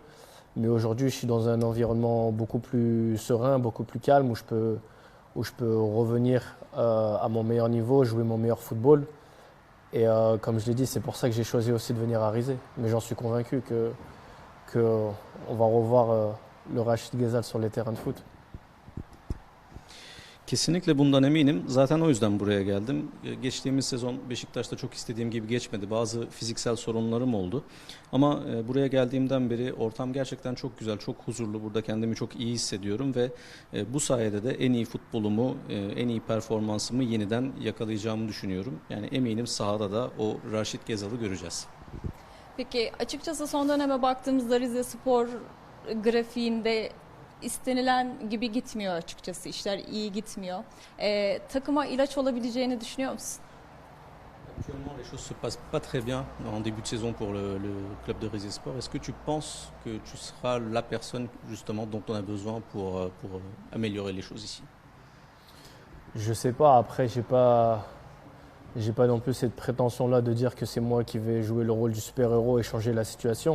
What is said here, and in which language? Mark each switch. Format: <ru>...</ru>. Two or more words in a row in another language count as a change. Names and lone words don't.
<fr>Mais aujourd'hui, je suis dans un environnement beaucoup plus serein, beaucoup plus calme, où je peux revenir à mon meilleur niveau, jouer mon meilleur football. Et comme je l'ai dit, c'est pour ça que j'ai choisi aussi de venir à Rizé. Mais j'en suis convaincu qu'on va revoir le Raşit Gezal sur les terrains de foot.</fr> <tr>Kesinlikle bundan eminim. Zaten o yüzden buraya geldim. Geçtiğimiz sezon Beşiktaş'ta çok istediğim gibi geçmedi. Bazı fiziksel sorunlarım oldu. Ama buraya geldiğimden beri ortam gerçekten çok güzel, çok huzurlu. Burada kendimi çok iyi hissediyorum ve bu sayede de en iyi futbolumu, en iyi performansımı yeniden yakalayacağımı düşünüyorum. Yani eminim sahada da o Raşit Gezal'ı göreceğiz. Peki açıkçası son döneme baktığımızda Rizespor grafiğinde istenilen gibi gitmiyor açıkçası. İşler iyi gitmiyor. Takıma ilaç olabileceğini düşünüyor musun?</tr> <fr>Actuellement, les choses se passent pas très bien en début de saison pour le club de Rizespor. Est-ce que tu penses que tu seras la personne justement dont on a besoin pour améliorer les choses ici? Je sais pas, après j'ai pas non plus cette prétention-là de dire que c'est moi qui vais jouer le rôle du super-héros et changer la situation.</fr>